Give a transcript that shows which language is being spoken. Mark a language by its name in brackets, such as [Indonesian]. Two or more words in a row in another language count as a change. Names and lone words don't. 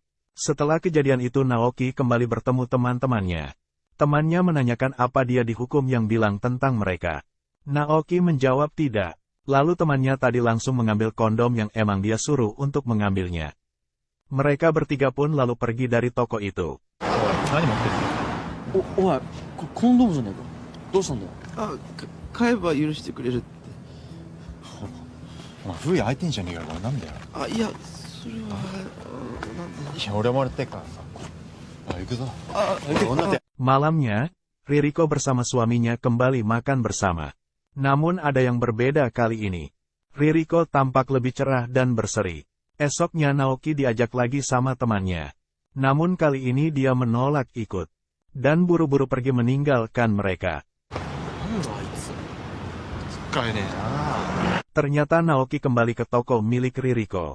[Indonesian] Setelah kejadian itu Naoki kembali bertemu teman-temannya. Temannya menanyakan apa dia dihukum yang bilang tentang mereka. Naoki menjawab tidak. Lalu temannya tadi langsung mengambil kondom yang emang dia suruh untuk mengambilnya. Mereka bertiga pun lalu pergi dari toko itu. [Japanese] 何持ってるおい、コンドームじゃねえか。どうしたんだよ。買えば許してくれるって。お前、風や相手にじゃねえから、これなんだよ。いや、それは、なんで。いや、俺もらってっからさ。行くぞ。女手。 [Indonesian] Malamnya, Ririko bersama suaminya kembali makan bersama. Namun ada yang berbeda kali ini. Ririko tampak lebih cerah dan berseri. Esoknya Naoki diajak lagi sama temannya. Namun kali ini dia menolak ikut. Dan buru-buru pergi meninggalkan mereka. Ternyata Naoki kembali ke toko milik Ririko.